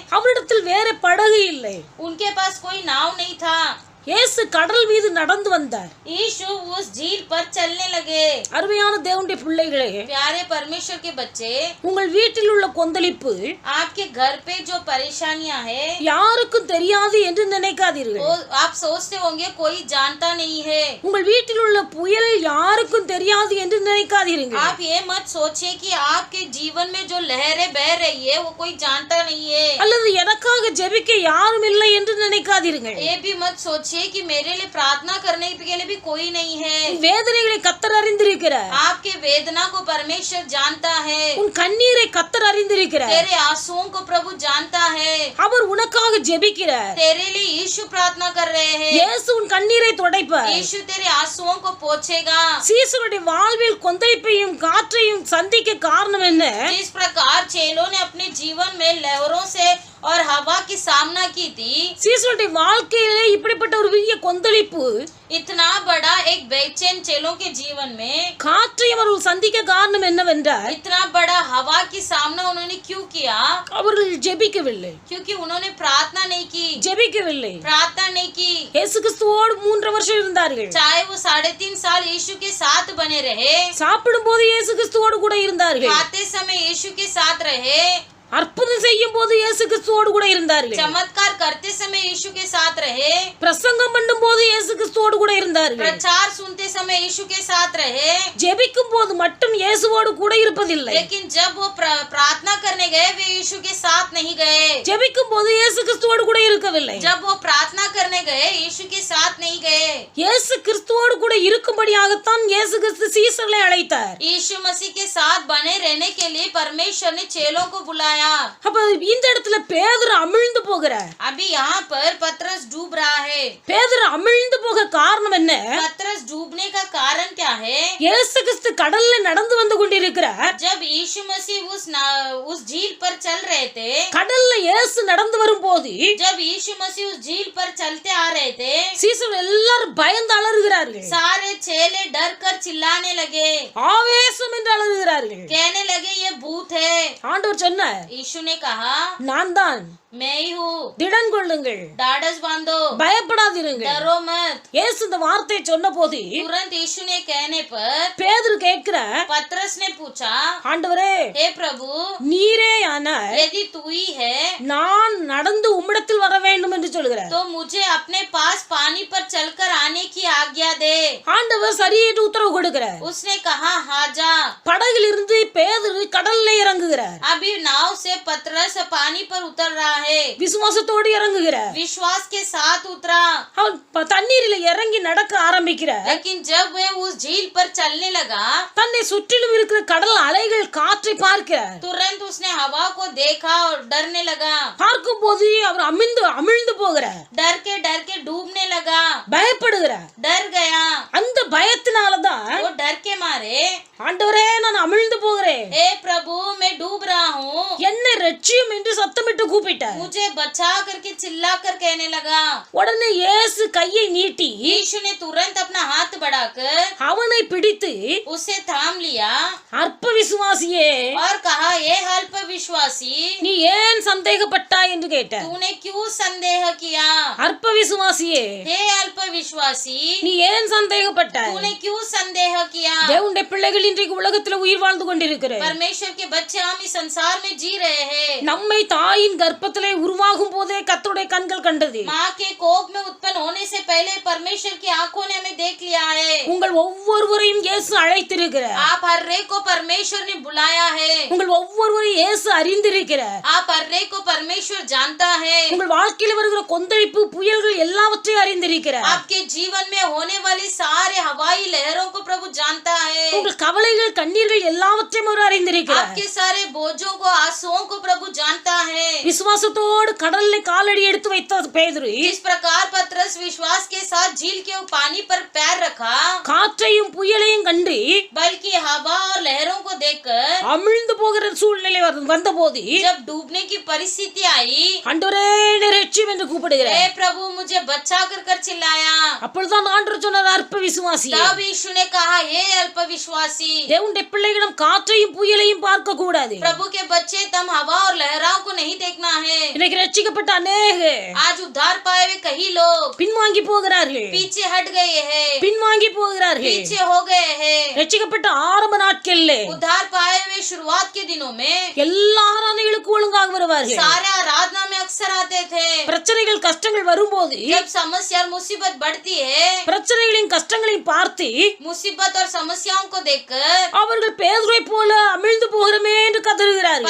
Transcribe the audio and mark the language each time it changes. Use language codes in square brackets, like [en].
[ta] அவரிடத்தில் வேற படகு இல்லை. [hi] उनके पास कोई नाव नहीं था। [ta] இயேசு கடல் மீது நடந்து வந்தார். [hi] यीशु उस झील पर चलने लगे। [ta] அருமையான தேவனுடைய பிள்ளைகளே, [hi] प्यारे परमेश्वर के बच्चे, [ta] உங்கள் வீட்டில் உள்ள கொந்தளிப்பு [hi] आपके घर पे जो परेशानियां है, [ta] யாருக்கும் தெரியாது என்று நினைக்காதீர்கள். [hi] वो आप सोचते होंगे कोई जानता नहीं है। [ta] உங்கள் வீட்டில் உள்ள புயல் யாருக்கும் தெரியாது என்று நினைக்காதீர்கள். [hi] आप ये मत सोचिए कि आपके जीवन में जो लहरें बह रही है वो कोई जानता नहीं है। [ta] அல்லது எனக்காக ஜெபிக்க யாரும் இல்லை என்று நினைக்காதீர்கள். [hi] ये भी मत सोचिए कि मेरे लिए प्रार्थना करने के लिए भी कोई नहीं है। [ta] வேதனைகளை கர்த்தர் அறிந்திருக்கிறார். [hi] आपके वेदना को परमेश्वर जानता है। [ta] உன் கண்ணீரை கர்த்தர் அறிந்திருக்கிறார். [hi] तेरे आंसुओं को प्रभु जानता है। [ta] அவர் உனக்காக ஜெபிக்கிறார். [hi] तेरे लिए यीशु प्रार्थना कर रहे हैं। [ta] இயேசு உன் கண்ணீரை துடைப்பார். [hi] यीशु तेरे आंसुओं को पोंछेगा। [ta] சீசருடைய வாழ்வில் கொந்தளிப்பையும் காற்றையும் சந்திக்க காரணம் என்ன? [hi] जिस प्रकार चेलों ने अपने जीवन में लहरों से और हवा की सामना की थी, [ta] சீசருடைய வாழ்க்கையிலே இப்படிப்பட்ட ஒரு பெரிய கொந்தளிப்பு, [hi] इतना बड़ा एक बेचैन चेलों के जीवन में [ta] காற்றை அவர்கள் சந்திக்க காரணம் என்னவென்றால் [hi] इतना बड़ा हवा की सामना उन्होंने क्यों किया? [ta] அவர்கள் ஜெபிக்கவில்லை. [hi] क्योंकि उन्होंने प्रार्थना नहीं की। [ta] ஜெபிக்கவில்லை. [hi] प्रार्थना नहीं की। [ta] இயேசு கிறிஸ்துவோடு 3 வருஷம் இருந்தார்கள். [hi] चाहे वो 3.5 साल यीशु के साथ बने रहे, [ta] சாப்பிடும் போது இயேசு கிறிஸ்துவோடு கூட இருந்தார்கள். [hi] खाते समय यीशु के साथ रहे, [ta] அற்புதம் செய்யும் போது இயேசு கிறிஸ்துவோடு கூட இருந்தார்கள். [hi] चमत्कार करते समय यीशु के साथ रहे, [ta] பிரசங்கம் பண்ணும் போது இயேசு கிறிஸ்துவோடு கூட இருந்தார்கள். [hi] प्रचार सुनते समय यीशु के साथ रहे, [ta] ஜெபிக்கும் போது மட்டும் இயேசுவோடு கூட இருப்பதில்லை. [hi] लेकिन जब वो प्रार्थना करने गए वे यीशु के साथ नहीं गए। [ta] ஜெபிக்கும் போது இயேசு கிறிஸ்துவோடு கூட இருக்கவில்லை. [hi] जब वो प्रार्थना करने गए यीशु के साथ नहीं गए। [ta] இயேசு கிறிஸ்துவோடு கூட இருக்கும்படியாகத்தான் இயேசு கிறிஸ்து சீசர்களை அழைத்தார். [hi] यीशु मसीह के साथ बने रहने के लिए परमेश्वर ने चेलों को बुलाया। चिल्लाया। [ta] அப்ப இந்த இடத்துல பேதுரு அமிழ்ந்து போகிறார். [hi] अभी यहाँ पर पतरस डूब रहा है। [ta] பேதுரு அமிழ்ந்து போக காரணம் என்ன? [hi] पतरस डूबने का कारण क्या है? [ta] இயேசு கிறிஸ்து கடல்ல நடந்து வந்து கொண்டிருக்கிறார். [hi] जब यीशु मसीह उस झील पर चल रहे थे, [ta] கடல்ல இயேசு நடந்து வரும்போது [hi] जब यीशु मसीह उस झील पर चलते आ रहे थे, [ta] சீசர்கள் எல்லாரும் பயந்து அலறுகிறார்கள். [hi] सारे चेले डर कर चिल्लाने लगे, [ta] ஆவேசம் என்று அலறுகிறார்கள். [hi] कहने लगे ये भूत है। [ta] ஆண்டவர் சொன்னார், [hi] यीशु ने कहा [ta] நான் தான், [hi] मैं ही हूँ, [ta] திடன் கொள்ளுங்கள், [hi] ढाढ़स बांधो, [ta] பயப்படாதீர்கள். [hi] डरो मत। [ta] இயேசு இந்த வார்த்தையை சொன்ன போது [hi] तुरंत यीशु ने कहने पर [ta] பேதுரு கேட்கிற, [hi] पतरस ने पूछा, [ta] ஆண்டவரே [hi] हे प्रभु, [ta] நீரே ஆனால் [hi] यदि तू ही है [ta] நான் நடந்து உம்மிடத்தில் வர வேண்டும் என்று சொல்கிறார். [hi] तो मुझे अपने पास पानी पर चलकर आने की आज्ञा दे। [ta] ஆண்டவர் சரி என்று உத்தரவு கொடுக்கிறார். [hi] उसने कहा हाँ जा। [ta] படகில் இருந்து பேதுரு கடல்ல இறங்குகிறார். [hi] अभी नाव से पतरस पानी पर उतर रहा है, [ta] விசுவாசத்தோடு இறங்குகிறார். [hi] विश्वास के साथ उतरा। [ta] அவன் தண்ணீரில் இறங்கி நடக்க ஆரம்பிக்கிறார். [hi] लेकिन जब वह उस झील पर चलने लगा, [ta] தன்னை சுற்றிலும் இருக்கிற கடல் அலைகள் காற்றை பார்க்கிறார். [hi] तुरंत उसने हवा को देखा और डरने लगा। [ta] பார்க்கும் போது அவர் அமிழ்ந்து போகிறார். [hi] डर के डूबने लगा, [ta] பயப்படுகிறார். [hi] डर गया। [ta] அந்த பயத்தினாலதான் [hi] वो डर के मारे, [ta] ஆண்டவரே நான் அமிழ்ந்து போகிறேன், [hi] हे प्रभु मैं डूब रहा हूँ, [ta] என்னை ரட்சியும் என்று சத்தமிட்டு கூப்பிட்டார். [hi] मुझे बचा करके चिल्ला कर कहने लगा। [ta] உடனே இயேசு கையை நீட்டி [hi] यीशु ने तुरंत अपना हाथ बढ़ाकर [ta] அவனை பிடித்து, [hi] उसे थाम लिया [ta] அற்ப விசுவாசியே, [hi] और कहा, ये अल्प विश्वासी, [ta] நீ ஏன் சந்தேகப்பட்டாய் என்று கேட்டார். [hi] तूने क्यों संदेह किया? [ta] அற்ப விசுவாசியே, [hi] हे अल्प विश्वासी, [ta] நீ ஏன் சந்தேகப்பட்டாய்? [hi] तूने क्यों संदेह किया? [ta] தேவனுடைய பிள்ளைகள் இன்றைக்கு உலகத்துல உயிர் வாழ்ந்து கொண்டிருக்கிறேன். [hi] परमेश्वर के बच्चे हम इस संसार में जी रहे हैं। [ta] நம்மை தாயின் கர்ப்பத்திலே உருவாகும் போதே கர்த்தருடைய கண்கள் கண்டது. [hi] माँ के कोख में उत्पन्न होने से पहले परमेश्वर की आंखों ने हमें देख लिया है। [ta] உங்கள் ஒவ்வொருவரையும் இயேசு அழைத்திருக்கிறார். [hi] आप हर एक को परमेश्वर ने बुलाया है। [ta] உங்கள் ஒவ்வொருவரையும் இயேசு அறிந்திருக்கிறார். [hi] आप हर एक को परमेश्वर जानता है। [ta] உங்கள் வாழ்க்கையில் வருகிற கொந்தளிப்பு புயல்கள் எல்லாவற்றையும் அறிந்திருக்கிறார். [hi] आपके जीवन में होने वाली सारे हवाई लहरों को प्रभु जानता है। [ta] உங்கள் கவலைகள் கண்ணீர்கள் எல்லாவற்றையும் அவர் அறிந்திருக்கிறார். [hi] आपके सारे बोझों को, आंसुओं को प्रभु जानता है। [ta] விசுவாசத்தோடு கடல்ல காலடி எடுத்து வைத்த பேதுரு [hi] जिस प्रकार पतरस विश्वास के साथ झील के पानी पर पैर रखा, [ta] காற்றையும் புயலையும் கண்டு [hi] बल्कि हवा और लहरों को देखकर [ta] அமிழ்ந்து போகிற சூழ்நிலை வந்தபோது [hi] जब डूबने की परिस्थिति आई, [ta] ஆண்டவரே என்னை ரட்சியும் என்று கூப்பிடுகிறார். [hi] हे प्रभु मुझे बचा कर चिल्लाया। [ta] அப்பொழுதுதான் ஆண்டவர் சொன்னார், அற்ப விசுவாசி, [hi] तब यीशु ने कहा, हे अल्प विश्वासी, [ta] தேவனுடைய பிள்ளைகளிடம் காற்றையும் புயலையும் பார்க்க கூடாது. [hi] प्रभु के बच्चे तम हवा और लहराओं को नहीं देखना है। [ta] இன்னைக்கு ரட்சிக்கப்பட்ட அநேகர் [hi] आज उद्धार पाए हुए कई लोग [ta] பின்வாங்கி போகிறார்கள், [hi] पीछे हट गए हैं, [ta] பின்வாங்கி போகிறார்கள். [hi] पीछे हो गए हैं। [ta] ரட்சிக்கப்பட்ட ஆரம்ப நாட்கள்ல [hi] उद्धार पाए हुए शुरुआत के दिनों में [ta] எல்லா ஆராதனைகளுக்கு ஒழுங்காக வருவார்கள். [hi] सारे आराधना में अक्सर आते थे। [ta] பிரச்சனைகள் கஷ்டங்கள் வரும்போது [hi] जब समस्या और मुसीबत बढ़ती है, [ta] பிரச்சனைகளையும் கஷ்டங்களையும் பார்த்து [hi] मुसीबत और समस्याओं को देखकर [ta] அவர்கள் பேதுருவை போல அமிழ்ந்து போகிறோமே என்று கதறுகிறார்கள்.